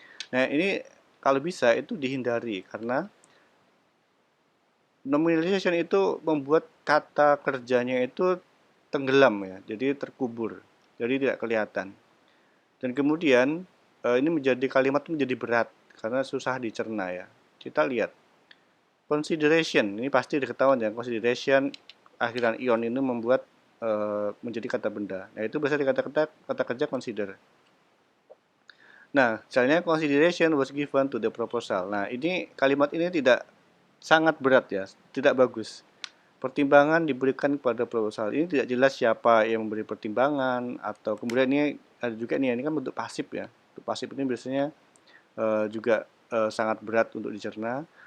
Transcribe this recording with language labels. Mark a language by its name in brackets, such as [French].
[Indonesian] Nah, ini kalau bisa itu dihindari karena nominalization itu membuat kata kerjanya itu tenggelam ya, jadi terkubur, jadi tidak kelihatan. Dan kemudian ini menjadi kalimat menjadi berat karena susah dicerna ya. Kita lihat consideration, ini pasti diketahui ya, consideration akhiran ion ini membuat menjadi kata benda. Nah, itu biasa dikata-kata kata kerja consider. Nah, misalnya [English] consideration was given to the proposal. [Indonesian] Nah, ini kalimat ini tidak sangat berat ya, tidak bagus. Pertimbangan diberikan kepada proposal. Ini tidak jelas siapa yang memberi pertimbangan atau kemudian ini ada juga nih, ini kan bentuk pasif ya. Bentuk pasif ini biasanya juga sangat berat untuk dicerna.